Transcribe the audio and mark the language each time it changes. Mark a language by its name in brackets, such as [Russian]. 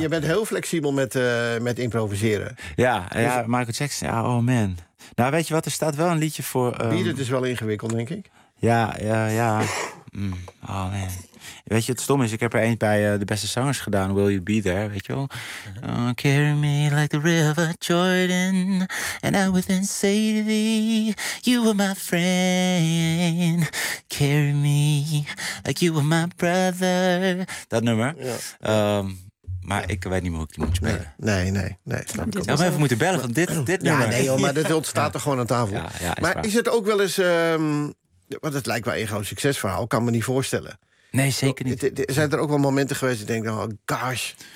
[Dutch] Je bent heel flexibel met improviseren. Ja, dus, ja, Michael Jackson. Ja, oh man. Nou, weet je wat? Er staat wel een liedje voor. Beat It is wel ingewikkeld, denk ik. Ja. Oh man. Weet je, het stom is, ik heb er eentje bij de beste zangers gedaan. [English] Will You Be There, [Dutch] weet je wel? [English] Uh-huh. Oh, carry me like the river Jordan. And I would then say to thee, you were my friend. Carry me like you were my brother. [Dutch] Dat nummer. Ja. Maar ik weet niet meer hoe ik die moet spelen. Nee. Ik zou even moeten bellen, van dit nummer. Ja, nee, joh, maar dit ontstaat er gewoon aan tafel. Ja, maar is het ook wel eens... want het lijkt wel een groot succesverhaal, kan me niet voorstellen. Nee, zeker niet. Zijn er ook wel momenten geweest die denken, oh gosh,